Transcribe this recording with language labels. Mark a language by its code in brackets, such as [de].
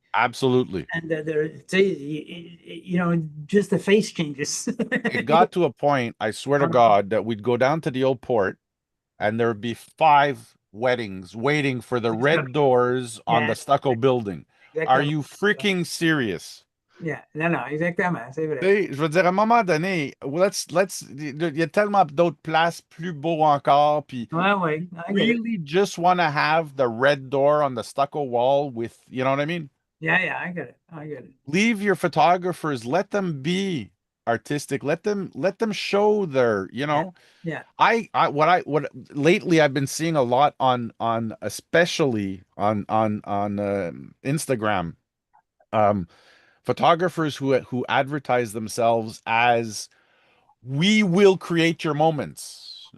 [en] absolutely. and just the face changes. It got to a point, I swear to God, that we'd go down to the old port and there'd be 5 weddings waiting for the red doors on Yeah, the stucco building. Are [fr] exactement. [en] you freaking serious? [fr] Yeah, non, exactement, c'est vrai. Tu sais, je veux dire, à un moment donné, il y a tellement d'autres places plus beaux encore, puis Ouais, [en] I get it. really just want to have the red door on the stucco wall with, you know what I mean? Yeah, I get it. Leave your photographers, let them be artistic, let them show their, you know. Yeah, What lately I've been seeing a lot on especially on Instagram, photographers who advertise themselves as, we will create your moments.